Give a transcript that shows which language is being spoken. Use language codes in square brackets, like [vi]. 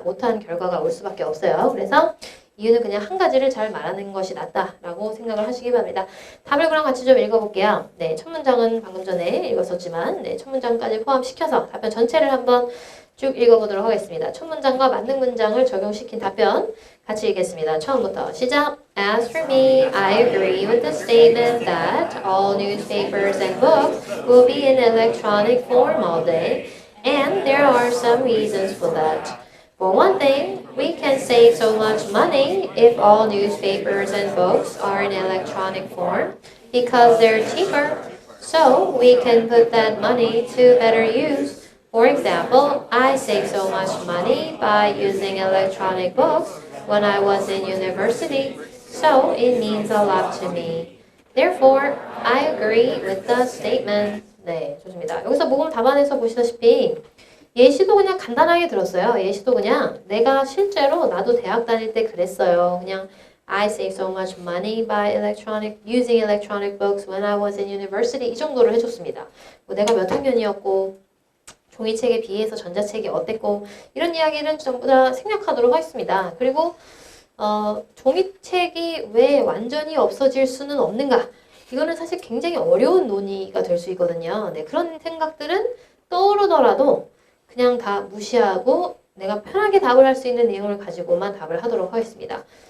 [ko] 못한 결과가 올 수밖에 없어요. 그래서 이유는 그냥 한 가지를 잘 말하는 것이 낫다라고 생각을 하시기 바랍니다. 답을 그럼 같이 좀 읽어볼게요. 네, 첫 문장은 방금 전에 읽었었지만 네, 첫 문장까지 포함시켜서 답변 전체를 한번 쭉 읽어보도록 하겠습니다. 첫 문장과 맞는 문장을 적용시킨 답변 같이 읽겠습니다. 처음부터 시작! [en] As for me, I agree with the statement that all newspapers and books will be in electronic form all day, and there are some reasons for that. For one thing, we can save so much money if all newspapers and books are in electronic form because they're cheaper. So we can put that money to better use. For example, I saved so much money by using electronic books when I was in university, so it means a lot to me. Therefore, I agree with the statement. [ko] 네, 좋습니다. 여기서 모금 답안에서 보시다시피 예시도 그냥 간단하게 들었어요. 예시도 그냥 내가 실제로 나도 대학 다닐 때 그랬어요. 그냥 [en] I saved so much money by using electronic books when I was in university [ko] 이 정도를 해줬습니다. 뭐 내가 몇 학년이었고 종이책에 비해서 전자책이 어땠고 이런 이야기는 전부 다 생략하도록 하겠습니다. 그리고 종이책이 왜 완전히 없어질 수는 없는가? 이거는 사실 굉장히 어려운 논의가 될 수 있거든요. 네, 그런 생각들은 떠오르더라도 그냥 다 무시하고 내가 편하게 답을 할 수 있는 내용을 가지고만 답을 하도록 하겠습니다.